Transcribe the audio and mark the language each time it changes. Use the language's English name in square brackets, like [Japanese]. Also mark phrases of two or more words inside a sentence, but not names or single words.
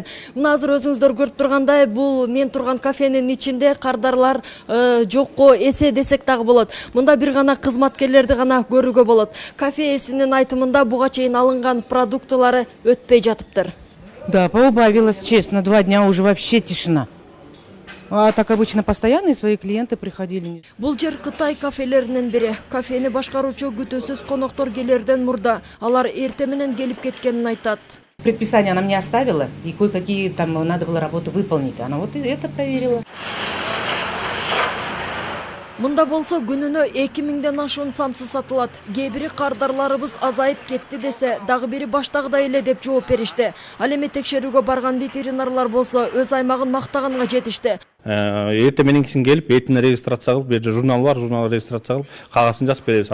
[Kyrgyz] Мына азыр өзүңүздөр көрүп тургандай, бул мен турган кафенин ичинде кардарлар жокко эсе десек дагы болот. Мында бир гана кызматкерлерди гана көрүүгө болот. Кафе ээсинин айтымында буга чейин алынган продуктылары өтпөй жатыптыр. [Russian] Да, поубавилось, честно, 2 дня уже вообще тишина. А так обычно постоянные свои клиенты приходили. [Kyrgyz] Бул жер Кытай кафелеринин бири. Кафени башкаруучу күтүүсүз коноктор келерден мурда алар эрте менен келип кеткенин айтат. [Russian] Предписание она мне оставила, и кое-какие там надо было работы выполнить. Она вот это проверила. [Kyrgyz] Мында болсо күнүнө 2000ден ашуун самсы сатылат. Кээ бири кардарларыбыз азайып кетти десе, дагы бири баштагыдай эле деп жооп беришти. Ал эми текшерүүгө барган ветеринарлар болсо өз аймагын мактаганга жетишти. Эрте менен кийин келип, этин регистрация кылып, бер журнал бар, журнал регистрация кылып, кагасын жазып беребиз.